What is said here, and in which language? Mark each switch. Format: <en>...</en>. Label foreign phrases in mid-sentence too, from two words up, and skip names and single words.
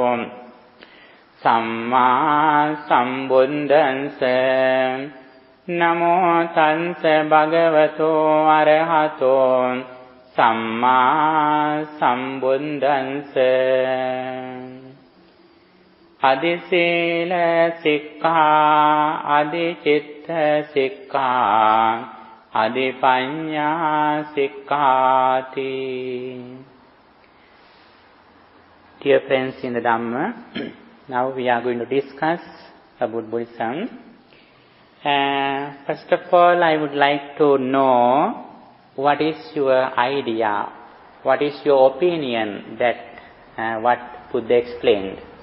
<pi>samma sambuddhansa Namo tansa bhagavato arahato samma sambuddhansa Adisila sikha, adichitta sikha, adipanya sikhati.</pi> <en>Dear friends in the Dhamma, now we are going to discuss about Buddhism. First of all, I would like to know what is your idea, what is your opinion that what Buddha explained.</en>